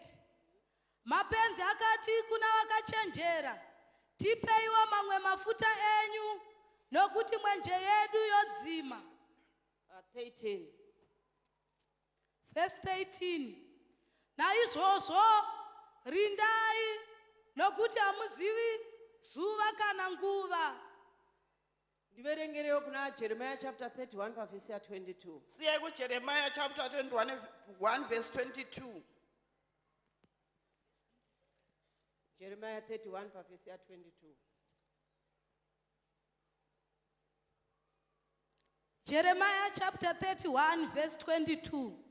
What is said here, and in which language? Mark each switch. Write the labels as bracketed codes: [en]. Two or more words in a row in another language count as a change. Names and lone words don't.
[sn] Mapenzi akati kuna vakachenjera, tipeiwo mamwe mafuta enyu, nokuti mwenje yedu yodzima. 13. Verse 13. Naizvozvo rindai, nokuti hamuzivi zuva kana nguva. Ndiverengerewo kuna Jeremiah chapter 31 verse 22. Siye kuJeremiah chapter 21 verse 22. Jeremiah 31 verse 22. Jeremiah chapter 31 verse 22.